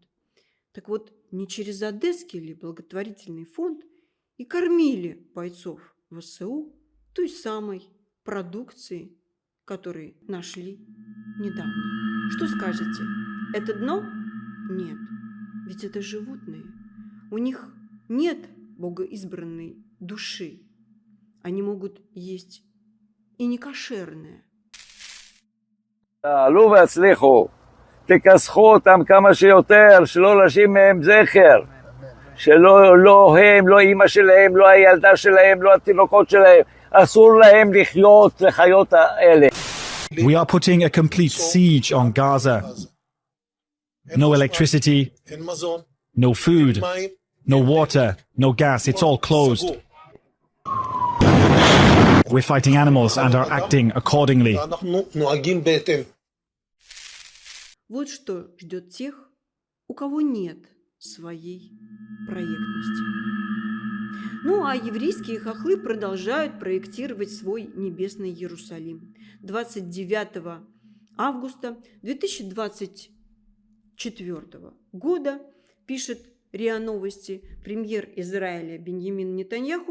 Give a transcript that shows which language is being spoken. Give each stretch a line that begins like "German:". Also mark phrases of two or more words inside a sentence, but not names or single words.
Russian: Так вот, не через Одесский ли благотворительный фонд и кормили бойцов ВСУ той самой продукции, которую нашли недавно. Что скажете? Это дно? Нет. Ведь это животные. У них нет богоизбранной души. Они могут есть и некошерное.
Hebrew: תעלו והצליחו, תכסחו אותם כמה שיותר, שלא להשאיר מהם זכר, לא הם, לא אמא שלהם, לא הילדה שלהם, לא התינוקות שלהם, אסור להם לחיות האלה.
English: We are putting a complete siege on Gaza. No electricity, no food, no water, no gas. It's all closed. We're fighting animals and are acting accordingly.
Russian: Вот что ждет тех, у кого нет своей проектности. Ну а еврейские хохлы продолжают проектировать свой небесный Иерусалим. 29 августа 2024 года, пишет РИА Новости, премьер Израиля Беньямин Нетаньяху